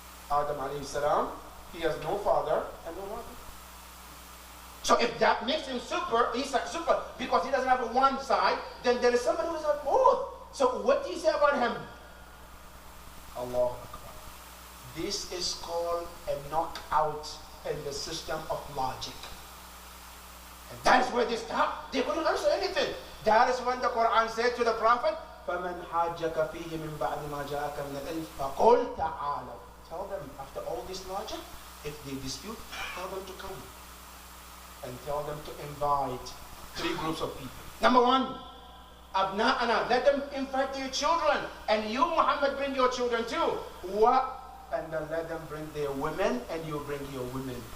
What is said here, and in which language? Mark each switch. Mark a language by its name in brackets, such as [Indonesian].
[English] Adam alayhi salam, he has no father and no mother. So if that makes him super, he's like super because he doesn't have a one side, then there is somebody who has both. So what do you say about him? Allah Akbar. This is called a knockout in the system of logic. And that is where they stop. They couldn't answer anything. That is when the Quran said to the Prophet, [Arabic] فَمَنْ حَاجَّكَ فِيهِ مِنْ بَعْدِ مَا جَاءَكَ مِنَ الْعِلْمِ فَقُلْ تَعَالَوْا. [English] Tell them, after all this logic, if they dispute, tell them to come. And tell them to invite 3 groups of people. Number 1, Abna'ana, let them invite their children. And you, Muhammad, bring your children too. What? And then let them bring their women, and you bring your women.